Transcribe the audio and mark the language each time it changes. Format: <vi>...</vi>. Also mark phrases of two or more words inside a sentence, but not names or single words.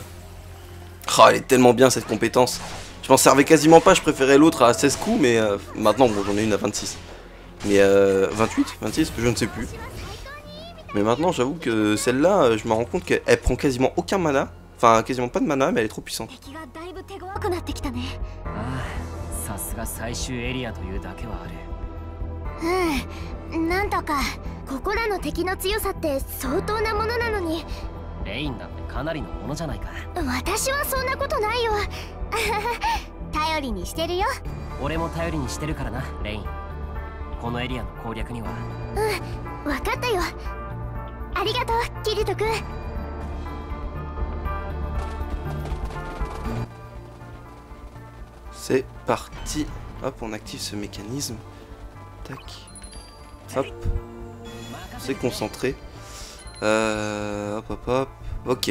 <fr>Oh, elle est tellement bien cette compétence. Je m'en servais quasiment pas, je préférais l'autre à 16 coups, mais maintenant, bon, j'en ai une à 26. Mais 28, 26, je ne sais plus. Mais maintenant, j'avoue que celle-là, je me rends compte qu'elle prend quasiment aucun mana. Enfin, quasiment pas de mana, mais elle est trop puissante.</fr> <ja>さすが最終エリアというだけはある。なんとかここらの敵の強さって相当なものなのに。レインだってかなりのものじゃないか。私はそんなことないよ。頼りにしてるよ。俺も頼りにしてるからな、レイン。このエリアの攻略には。分かったよ。ありがとう、キリト君。</ja> <fr>C'est parti. Hop, on active ce mécanisme. Tac. Hop. C'est concentré. Hop, hop, hop. Ok.</fr>